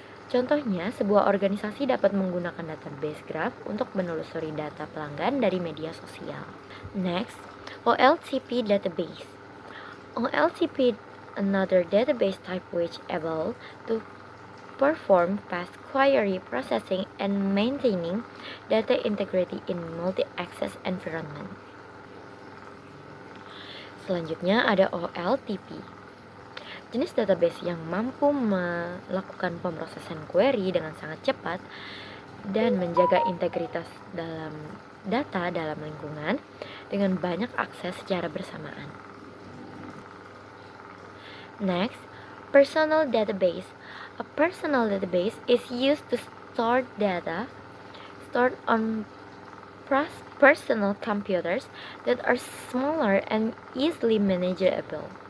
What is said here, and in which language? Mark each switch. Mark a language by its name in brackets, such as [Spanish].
[Indonesian] Contohnya, sebuah organisasi dapat menggunakan database graph untuk menelusuri data pelanggan dari media sosial. [English] Next, OLTP database. OLTP, another database type which able to perform fast query processing and maintaining data integrity in multi-access environment. [Indonesian] Selanjutnya ada OLTP. Jenis database yang mampu melakukan pemrosesan query dengan sangat cepat dan menjaga integritas dalam data dalam lingkungan dengan banyak akses secara bersamaan. [English] Next, personal database. A personal database is used to store data stored on personal computers that are smaller and easily manageable.